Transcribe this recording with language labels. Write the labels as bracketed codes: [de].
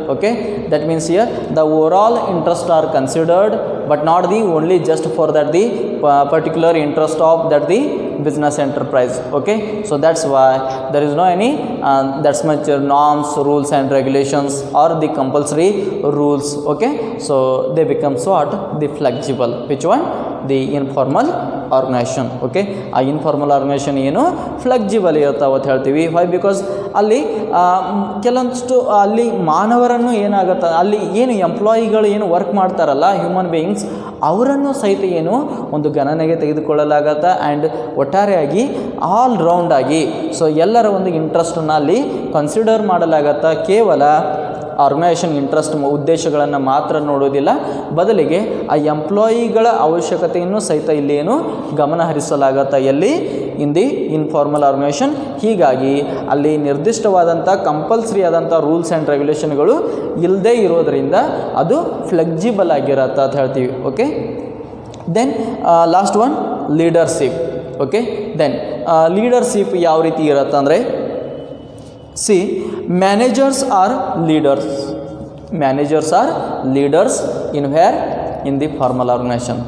[en] Okay, that means here the overall interests are considered, but not the only just for that the particular interest of that the business enterprise. Okay, so that's why there is no any that's much norms, rules and regulations or the compulsory rules. Okay, so they become what the flexible. Which one? The informal organisation. [kn] Okay, ಆ informal organisation ಏನು flexible ಇರ್ತಾವೆ ಅಂತ ಹೇಳ್ತೀವಿ. Y? Because ಅಲ್ಲಿ ಕೆಲವೊಂದಿಷ್ಟು ಅಲ್ಲಿ ಮಾನವರನ್ನು ಏನಾಗುತ್ತೆ, ಅಲ್ಲಿ ಏನು ಎಂಪ್ಲಾಯಿಗಳು ಏನು ವರ್ಕ್ ಮಾಡ್ತಾರಲ್ಲ ಹ್ಯೂಮನ್ ಬೀಯಿಂಗ್ಸ್, ಅವರನ್ನು ಸಹಿತ ಏನು ಒಂದು ಗಣನೆಗೆ ತೆಗೆದುಕೊಳ್ಳಲಾಗತ್ತೆ. ಆ್ಯಂಡ್ ಒಟ್ಟಾರೆಯಾಗಿ ಆಲ್ ರೌಂಡಾಗಿ ಸೊ ಎಲ್ಲರ ಒಂದು ಇಂಟ್ರೆಸ್ಟನ್ನು ಅಲ್ಲಿ ಕನ್ಸಿಡರ್ ಮಾಡಲಾಗತ್ತೆ. ಕೇವಲ ಆರ್ಗನೈಸೇಷನ್ ಇಂಟ್ರೆಸ್ಟ್ ಉದ್ದೇಶಗಳನ್ನು ಮಾತ್ರ ನೋಡೋದಿಲ್ಲ, ಬದಲಿಗೆ ಆ ಎಂಪ್ಲಾಯಿಗಳ ಅವಶ್ಯಕತೆಯನ್ನು ಸಹಿತ ಇಲ್ಲಿ ಏನು ಗಮನ ಹರಿಸಲಾಗತ್ತೆ ಎಲ್ಲಿ? [en] In the informal organisation. [kn] ಹೀಗಾಗಿ ಅಲ್ಲಿ ನಿರ್ದಿಷ್ಟವಾದಂಥ ಕಂಪಲ್ಸರಿ ಆದಂಥ ರೂಲ್ಸ್ ಆ್ಯಂಡ್ ರೆಗ್ಯುಲೇಷನ್ಗಳು ಇಲ್ಲದೇ ಇರೋದರಿಂದ ಅದು ಫ್ಲೆಕ್ಸಿಬಲ್ ಆಗಿರತ್ತೆ ಅಂತ ಹೇಳ್ತೀವಿ. [en] Okay, then last one leadership. Okay, then leadership [kn] ಯಾವ ರೀತಿ ಇರುತ್ತೆ ಅಂದರೆ, [en] see, managers are leaders. Managers are leaders in where? In the formal organization.